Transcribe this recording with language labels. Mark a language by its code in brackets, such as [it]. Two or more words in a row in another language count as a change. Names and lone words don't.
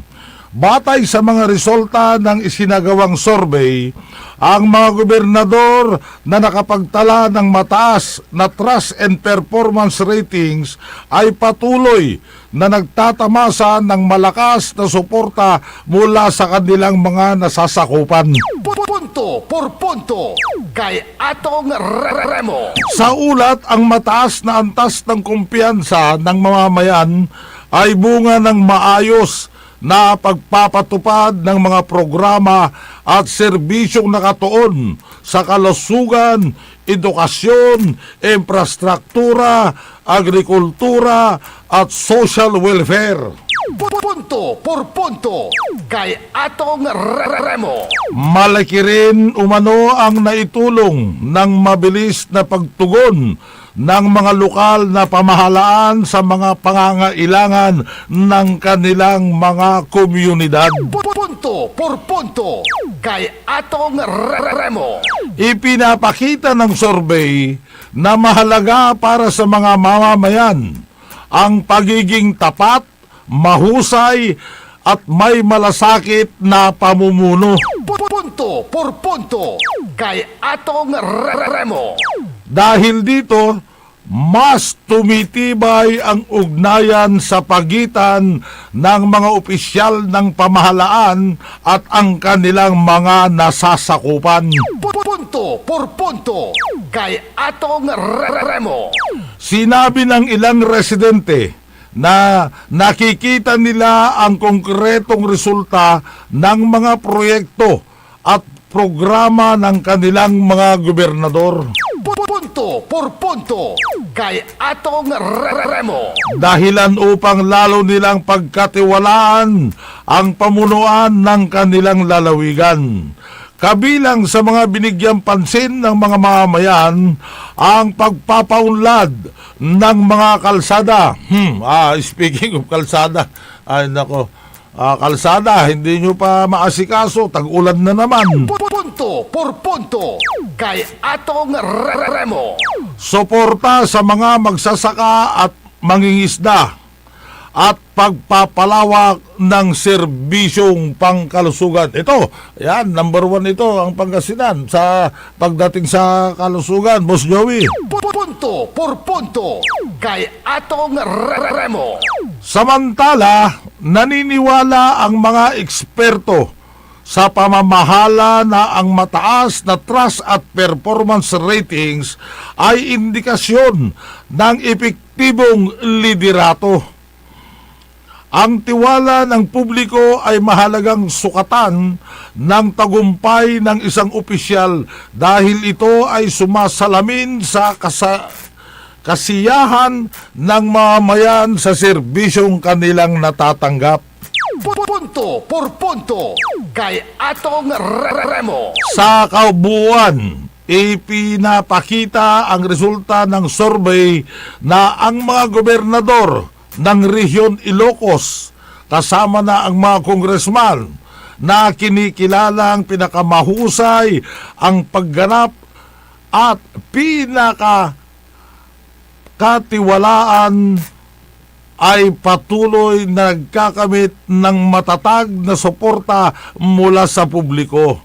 [tl] Batay sa mga resulta ng isinagawang survey, ang mga gobernador na nakapagtala ng mataas na [en] trust and performance ratings [tl] ay patuloy na nagtatamasa ng malakas na suporta mula sa kanilang mga nasasakupan. Punto por punto kay atong Remo. Sa ulat, ang mataas na antas ng kumpiyansa ng mamamayan ay bunga ng maayos na pagpapatupad ng mga programa at serbisyong nakatuon sa kalusugan, edukasyon, infrastruktura, agrikultura at [en] social welfare. [tl] Punto por punto kay atong Remo. Malaki rin umano ang naitulong ng mabilis na pagtugon ng mga lokal na pamahalaan sa mga pangangailangan ng kanilang mga komunidad. Punto por punto kay atong Remo. Ipinapakita ng survey na mahalaga para sa mga mamamayan ang pagiging tapat, mahusay at may malasakit na pamumuno. Punto por punto kay atong Remo. Dahil dito, mas tumitibay ang ugnayan sa pagitan ng mga opisyal ng pamahalaan at ang kanilang mga nasasakupan. Punto por punto kay atong Remo. Sinabi ng ilang residente na nakikita nila ang konkretong resulta ng mga proyekto at programa ng kanilang mga gobernador. Punto por punto kay Atong Remo. Dahilan upang lalo nilang pagkatiwalaan ang pamunuan ng kanilang lalawigan. Kabilang sa mga binigyang pansin ng mga mamamayan ang pagpapaunlad ng mga kalsada. [en] Speaking of [tl] kalsada, ay nako, kalsada, hindi nyo pa maasikaso, tag-ulan na naman. Punto por punto kay Atong Remo. Suporta sa mga magsasaka at mangingisda at pagpapalawak ng serbisyong pangkalusugan. Ito, yan, number 1 ito ang Pangasinan sa pagdating sa kalusugan, Boss Joey. Punto por punto kay Atong Remo. Samantala, naniniwala ang mga eksperto sa pamamahala na ang mataas na trust at [en] performance ratings [tl] ay indikasyon ng epektibong liderato. Ang tiwala ng publiko ay mahalagang sukatan ng tagumpay ng isang opisyal dahil ito ay sumasalamin sa kasiyahan ng mamamayan sa serbisyong kanilang natatanggap. Punto por punto kay Atong Remo. Sa kabuuan, ipinapakita ang resulta ng survey na ang mga gobernador ng Rehiyon Ilocos kasama na ang mga kongresman na kinikilalang pinakamahusay ang pagganap at pinakatiwalaan ay patuloy na nagkakamit ng matatag na suporta mula sa publiko.